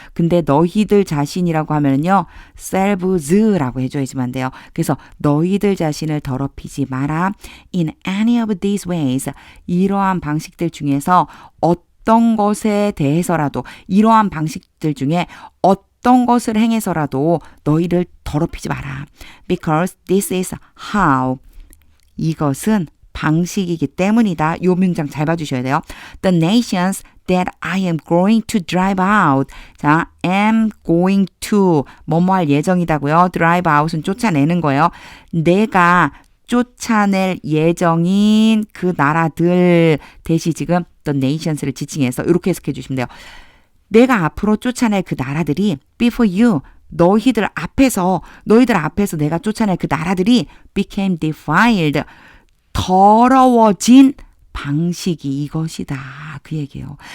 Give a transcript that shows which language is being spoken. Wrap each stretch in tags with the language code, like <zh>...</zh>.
<ko>근데 너희들 자신이라고 하면요, selves라고 해줘야지만 돼요. 그래서 너희들 자신을 더럽히지 마라.</ko> <en>In any of these ways,</en> <ko>이러한 방식들 중에서 어떤 것에 대해서라도, 이러한 방식들 중에 어떤 것을 행해서라도 너희를 더럽히지 마라.</ko> <en>Because this is how,</en> <ko>이것은 방식이기 때문이다. 요 문장 잘 봐주셔야 돼요.</ko> <en>The nations that I am going to drive out.</en> <ko>자, am going to, 뭐뭐 할 예정이다고요. drive out은 쫓아내는 거예요. 내가 쫓아낼 예정인 그 나라들, 대시 지금 the nations를 지칭해서 이렇게 해석해 주시면 돼요. 내가 앞으로 쫓아낼 그 나라들이</ko> <en>before you,</en> <ko>너희들 앞에서 내가 쫓아낼 그 나라들이</ko> <en>became defiled,</en> <ko>더러워진 방식이 이것이다. 그 얘기예요.</ko>